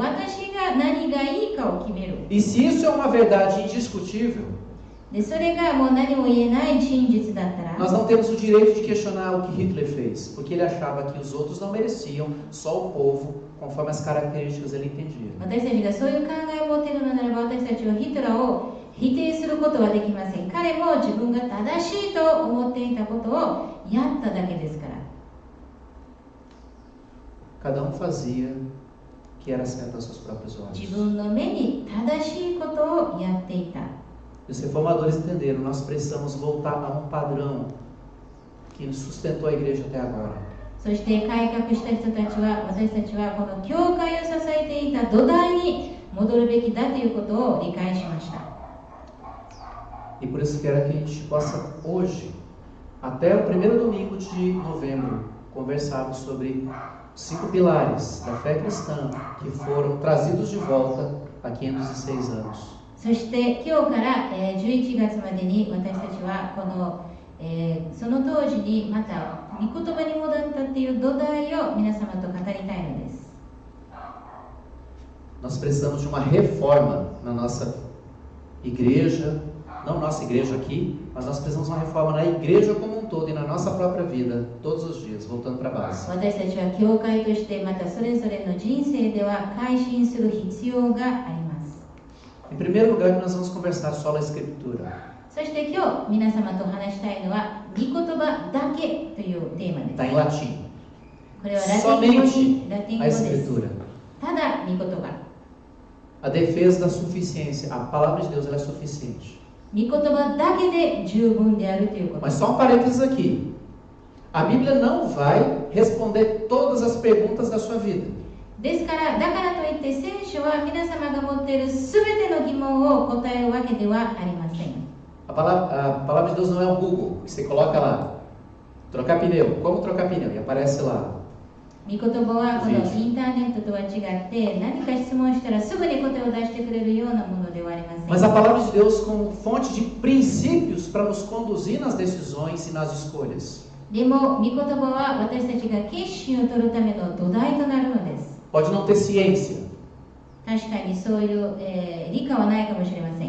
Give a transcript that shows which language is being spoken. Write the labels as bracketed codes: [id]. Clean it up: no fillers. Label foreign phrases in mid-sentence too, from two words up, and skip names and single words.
[ja] 私が何がいいかを決める。 [pt] E se isso é uma verdade indiscutível, [ja] でそれがもう何も言えない真実だったら [pt] nós não temos o direito de questionar o que Hitler fez, porque ele achava que os outros não mereciam, só o povo, conforme as características ele entendia. [ja] 私たちがそういう考えを持っているのならば、私たちはヒトラーを否定することはできません。彼も自分が正しいと思っていたことをやっただけですから。 [pt] Cada um fazia o que era certo aos seus próprios olhos. [ja] 自分の目に正しいことをやっていた。 [pt] E os reformadores entenderam, nós precisamos voltar a um padrão que sustentou a igreja até agora. [ja] そして改革した人たちは、私たちはこの教会を支えていた土台に戻るべきだということを理解しました。 [pt] E por isso quero que a gente possa hoje, até o primeiro domingo de novembro, conversarmos sobre 5 pilares da fé cristã que foram trazidos de volta há 506 anos. [ja] そして今日から11月までに私たちはこの、その当時にまた御言葉に戻ったっていう土台を皆様と語りたいのです。 [pt] Nós precisamos de uma reforma na nossa igreja, não nossa igreja aqui, mas nós precisamos de uma reforma na igreja como um todo e na nossa própria vida, todos os dias, voltando para a base. [ja] 私たちは教会としてまたそれぞれの人生では改心する必要があります。 [pt] Em primeiro lugar, nós vamos conversar só a Escritura. [ja] そして今日皆様と話したいのは御言葉だけというテーマです。 [pt] Está em latim. [ja] これはラテン語 [pt] Somente [ja] ラテン語 [pt] a [ja] です。 [pt] Escritura. [ja] ただ御言葉。 [pt] A defesa da suficiência. A palavra de Deus ela é suficiente. [ja] 御言葉だけで十分であるということ。 [pt] Mas só parênteses aqui. A Bíblia não vai responder todas as perguntas da sua vida. [ja] ですからだからといって聖書は皆様が持っているすべての疑問を答えるわけではありません。 [pt] A palavra de Deus não é um Google. Você coloca lá, trocar pneu. Como trocar pneu? E aparece lá. [ja] 御言葉はこのインターネットとは違って何か質問したらすぐに答えを出してくれるようなものではありません。 [pt] Mas a palavra de Deus como fonte de princípios para nos conduzir nas decisões e nas escolhas. [ja] でも御言葉は私たちが決心を取るための土台となるのです。 [pt] Pode não ter ciência. [ja] 確かにそういう、理科はないかもしれません。